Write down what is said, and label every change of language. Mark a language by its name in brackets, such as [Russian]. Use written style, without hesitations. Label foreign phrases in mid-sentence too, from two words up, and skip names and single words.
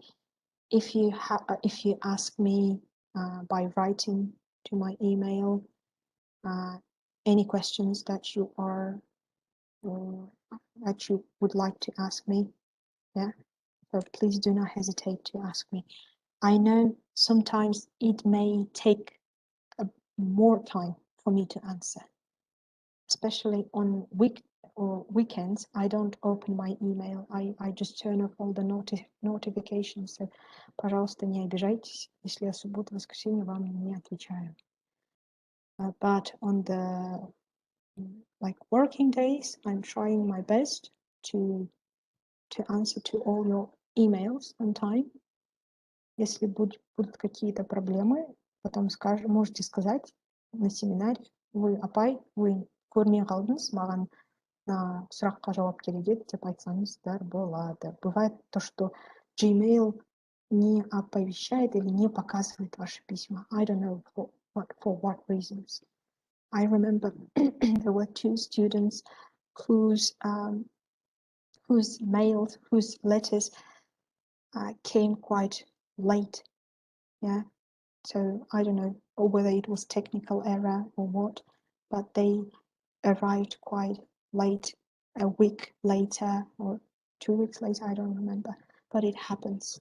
[English] If you ask me by writing to my email any questions that you would like to ask me, yeah, so please do not hesitate to ask me. I know sometimes it may take more time for me to answer, especially on weekends. I don't open my email. I just turn off all the notifications. So, [Russian] пожалуйста, не обижайтесь, если я субботу, воскресенье вам не отвечаю. [English] But on the working days, I'm trying my best to answer to all your emails on time. Если будут какие-то проблемы, потом можете сказать на семинаре, вы [Kazakh] көрмей қалдыңыз, маған сұраққа жауап керек еді деп айтсаңыздар болады. [English] Бывает то, что Gmail не оповещает или не показывает ваши письма. I don't know for what reasons. I remember there were 2 students whose mails, whose letters came quite late. Yeah, so I don't know whether it was technical error or what, but they arrived quite late, a week later or 2 weeks later, I don't remember, but it happens.